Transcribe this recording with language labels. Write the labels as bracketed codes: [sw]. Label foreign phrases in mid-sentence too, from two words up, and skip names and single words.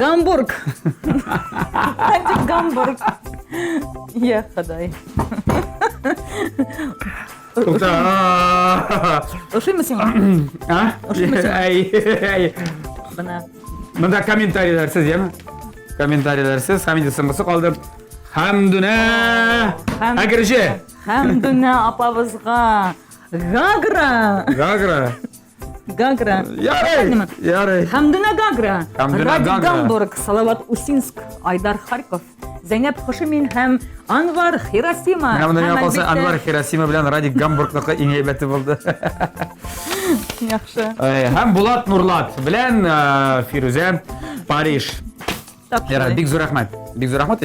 [tt] Гамбург. Радик Гамбург. Я ходай. Ошыймы сиңа? Бана. Мында комментарийлерсиз, яме? Комментарийлерсиз, Хамида сыңгысы калды. Хамдуна. Агыржы. Хамдуна апабызга. Гагра. Гагра. Гагра. Ярый. Хамдуна Гагра. Хамдуна Радик Гагра. Гамбург, Салават Усинск, Айдар Харьков, Зайнеп Хошимин һәм Анвар Хиросима. Менә монда миңа калса Анвар Хиросима белән Радик Гамбургныкы иң әйбәте булды. Яхшы. Һәм Булат Нурлат белән Фирүзә Париж. Ярый, бик зур рәхмәт. Бик зур рәхмәт.